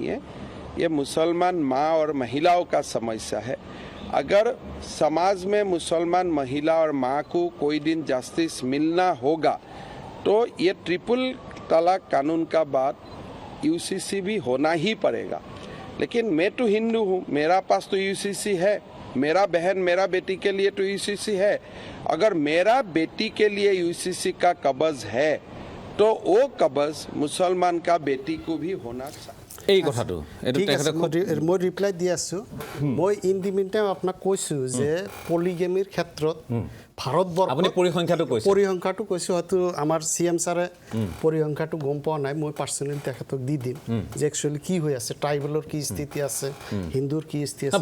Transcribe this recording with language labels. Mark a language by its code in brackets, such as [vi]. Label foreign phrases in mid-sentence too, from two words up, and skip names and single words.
[hi] है ये मुसलमान माँ और महिलाओं का समस्या है अगर समाज में मुसलमान महिला और माँ को कोई दिन जस्टिस मिलना होगा तो ये ट्रिपल तलाक कानून का बात UCC भी होना ही पड़ेगा लेकिन मैं तो हिंदू हूँ मेरा पास तो UCC है मेरा बहन मेरा बेटी के लिए तो UCC है अगर मेरा बेटी के लिए UCC का कब्ज़ है तो वो कब्ज़ मुसलमान का बेटी को भी होना चाहिए [as] এই কথাটো এটো তেখেতে মই ৰিপ্লাই দি আছোঁ মই [en] in the mean time [as] আপোনাক কৈছোঁ যে পলিগেমিৰ ক্ষেত্ৰত ভাৰতবৰ্ষ আপুনি পৰিসংখ্যাটো কৈছোঁ হয়তো আমাৰ CM ছাৰে পৰিসংখ্যাটো গম পোৱা নাই মই পাৰ্চনেলি তেখেতক দি দিম যে একচুৱেলি কি হৈ আছে ট্ৰাইবেলৰ কি স্থিতি আছে হিন্দুৰ কি স্থিতি আছে